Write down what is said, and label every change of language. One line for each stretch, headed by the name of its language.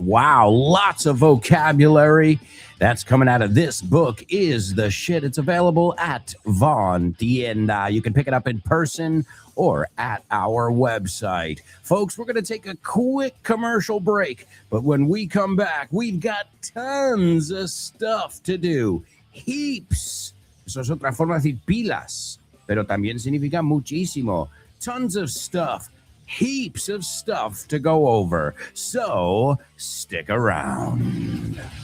English: Wow, lots of vocabulary that's coming out of this book is the shit. It's available at Von Tienda. You can pick it up in person or at our website. Folks, we're going to take a quick commercial break, but when we come back, we've got tons of stuff to do. Heaps.
Spanish: Eso es otra forma de decir pilas, pero también significa muchísimo.
English: Tons of stuff. Heaps of stuff to go over. So stick around.